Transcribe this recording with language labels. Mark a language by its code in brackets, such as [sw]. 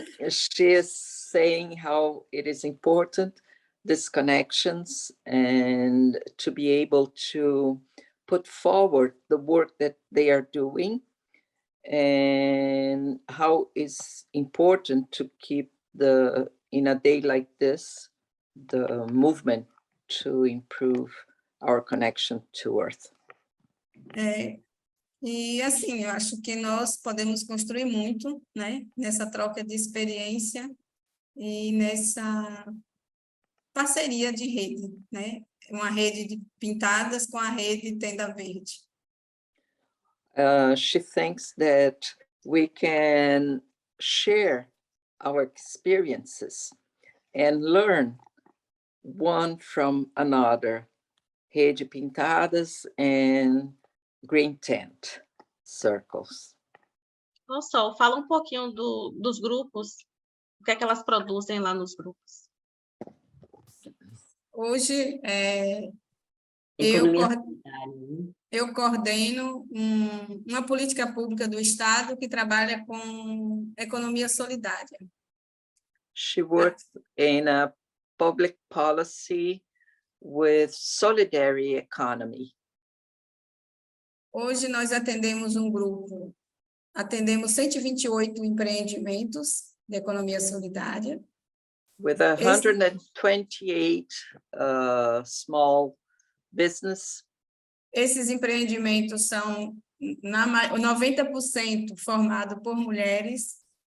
[en] She is saying how it is important, these connections, and to be able to put forward the work that they are doing, and how it's important to keep in a day like this, the movement to improve our connection to Earth. [pt] E, assim, eu acho que nós podemos construir muito, né, nessa troca de experiência e nessa parceria de rede, né? Uma rede de pintadas com a rede Tenda Verde. [en] She thinks that we can share our experiences and learn one from another. Rede Pintadas and Green Tent Circles. [pt] Ô, Sol, fala um pouquinho dos grupos, o que é que elas produzem lá nos grupos. Hoje, Economia solidária, né? eu coordeno uma política pública do Estado que trabalha com economia solidária. [en] She works in a public policy with solidarity economy. [pt] Hoje nós atendemos 128 empreendimentos de economia solidária. [en] With 128 small business. [pt] Esses empreendimentos são 90% formados por mulheres.